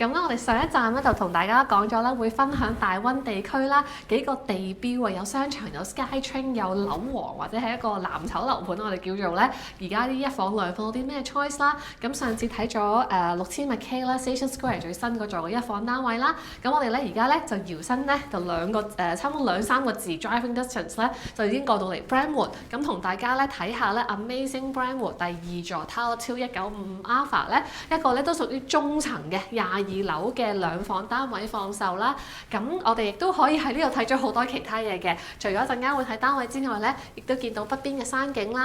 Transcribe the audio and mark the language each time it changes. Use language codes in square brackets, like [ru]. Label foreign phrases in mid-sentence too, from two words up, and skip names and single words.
[yue] 咁咧我哋上一站咧就同大家講咗啦，會分享大溫地區啦幾個地標啊，有商場、有 SkyTrain、有樓王或者係一個藍籌樓盤，我哋叫做咧而家啲一房兩房有啲咩 choice 啦。咁上次睇咗6000 McKay 啦 Station Square 最新嗰座嘅一房單位啦。咁我哋咧而家咧就搖身咧就差唔多2-3個字 [en] driving distance [yue] 咧就已經過到嚟 Brentwood。咁同大家咧睇下咧 Amazing Brentwood 第二座 Tower 195 Alpha 咧一個咧都屬於中層嘅22樓嘅兩房單位放售啦。咁我哋亦都可以喺呢度睇咗好多其他嘢嘅，除咗一陣間會睇單位之外咧，亦都見到北邊嘅山景啦。